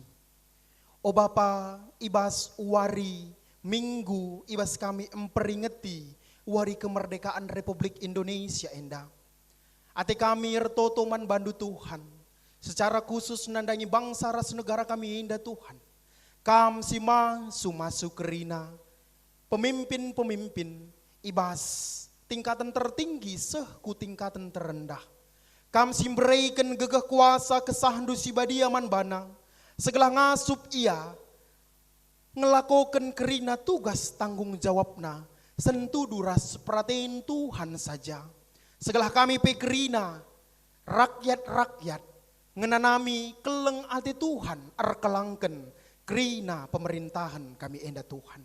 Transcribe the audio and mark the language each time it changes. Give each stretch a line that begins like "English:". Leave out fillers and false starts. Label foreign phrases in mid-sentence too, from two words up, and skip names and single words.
Batak Karo: O Bapa, ibas wari minggu ibas kami memperingati wari kemerdekaan Republik Indonesia enda. Ate kami ertotoman bandu Tuhan, secara khusus nandangi bangsa ras negara kami indah Tuhan. Kam sima sumasu kerina, pemimpin-pemimpin ibas tingkatan tertinggi ku tingkatan terendah. Kam simbreikan gegah kuasa kesahandu sibadia man banang, segala ngasup ia, ngelakokan kerina tugas tanggung jawabna, sentu duras perhatiin Tuhan saja. Segala kami pekerina, rakyat-rakyat, ngenanami keleng ati Tuhan, arkelangken kerina pemerintahan kami enda Tuhan.